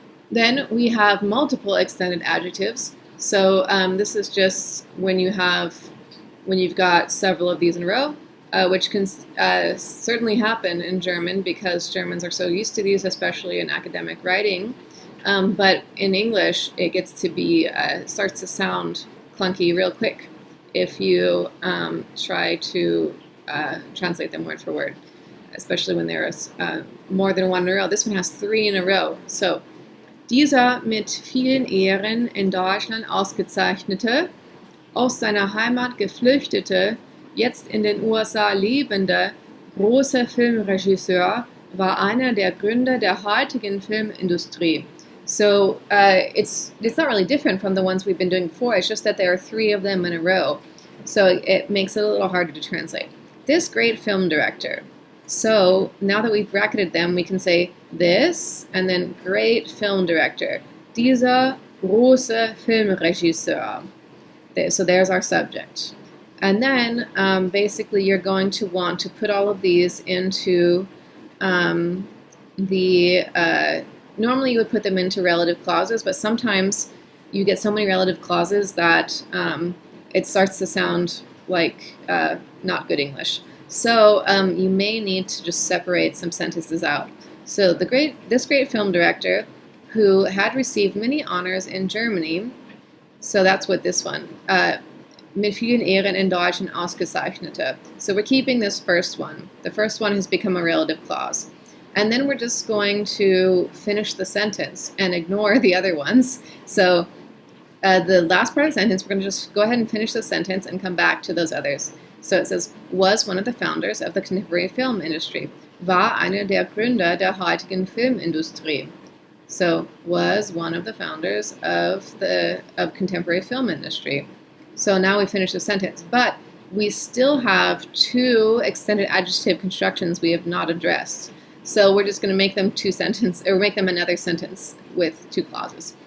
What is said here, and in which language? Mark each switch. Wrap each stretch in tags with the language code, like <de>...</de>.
<en>Then we have multiple extended adjectives. So this is just when you've got several of these in a row, which can certainly happen in German, because Germans are so used to these, especially in academic writing. But in English, it gets to be starts to sound clunky real quick if you try to translate them word for word, especially when there is more than one in a row. This one has 3 in a row.</en> <de>So, dieser mit vielen Ehren in Deutschland ausgezeichnete, aus seiner Heimat geflüchtete, jetzt in den USA lebende, große Filmregisseur war einer der Gründer der heutigen Filmindustrie.</de> <en>So it's not really different from the ones we've been doing before. It's just that there are 3 of them in a row. So it makes it a little harder to translate. This great film director. So now that we've bracketed them, we can say this, and then great film director.</en> <de>Dieser große Filmregisseur.</de> <en>So there's our subject. And then basically you're going to want to put all of these into normally you would put them into relative clauses, but sometimes you get so many relative clauses that it starts to sound like not good English. So you may need to just separate some sentences out. So this great film director, who had received many honors in Germany, so that's what this one,</en> <de>mit vielen Ehren in Deutschland ausgezeichnete.</de> <en>So we're keeping this first one. The first one has become a relative clause. And then we're just going to finish the sentence and ignore the other ones. So the last part of the sentence, we're going to just go ahead and finish the sentence and come back to those others. So it says, was one of the founders of the contemporary film industry.</en> <de>War einer der Gründer der heutigen Filmindustrie.</de> <en>So was one of the founders of contemporary film industry. So now we finish the sentence. But we still have two extended adjective constructions we have not addressed. So we're just going to make them make them another sentence with two clauses.</en>